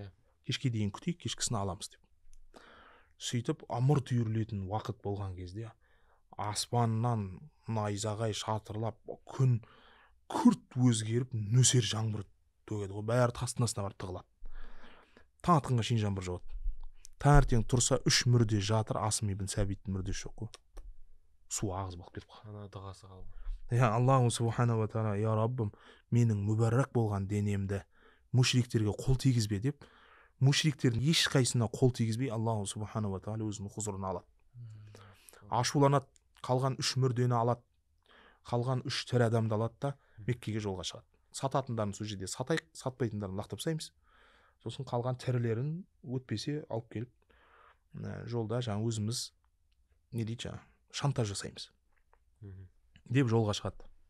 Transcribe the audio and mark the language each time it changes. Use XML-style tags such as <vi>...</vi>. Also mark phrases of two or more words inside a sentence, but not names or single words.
<kk>Кешке дейін күтейік, кешкісін аламыз деп. Сөйтіп ымырт үйірілетін уақыт болған кезде аспаннан найзағай шатырлап, күн күрт өзгеріп, нөсер жаңбыр төгеді ғой, бәрі тастың астына барып тығылады. Таң атқанға шейін жаңбыр жауады. Таңертең тұрса 3 мүрде жатыр, Асым ибн Сәбиттің мүрдесі жоқ қой. Су ағыз болып кетіп қалды. Ана дұғасы қалды.</kk> <ar>يا الله سبحانه وتعالى,</ar> <kk>я Раббым, менің мүбәррак болған денемді мушриктерге қол тигізбе деп, мушриктердің ешқайсысына қол тигізбей</kk> <ar>الله سبحانه وتعالى</ar> <kk>өзінің хұзурына алады. Ашуланады, қалған 3 мүрдені алады, қалған 3 тірі адамды алады да Меккеге жолға шығады. Сататындарын сол жерде сатайық, сатпайтындарын лақтырып тастаймыз. Сосын қалған тірілерін өтпесе алып келіп, жолда жаңа өзіміз не дейді жаңа, шантаж жасаймыз деп жолға шығады.</kk>